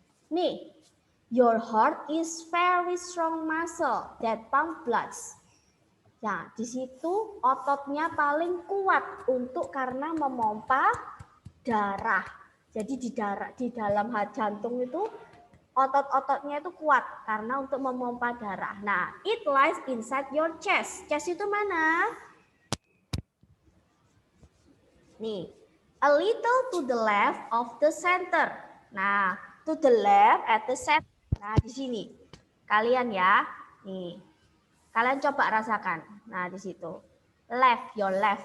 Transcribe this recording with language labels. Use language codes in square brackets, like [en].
[en] Nih, your heart is very strong muscle that pump blood. [id] Nah, di situ ototnya paling kuat untuk karena memompa darah. Jadi di dalam jantung itu otot-ototnya itu kuat karena untuk memompa darah. [en] Nah, it lies inside your chest. Chest [id] itu mana? [en] Nih, a little to the left of the center. Nah, to the left at the center. [id] Nah, di sini. Kalian ya. Nih. Kalian coba rasakan. Nah, di situ. [en] Left, your left.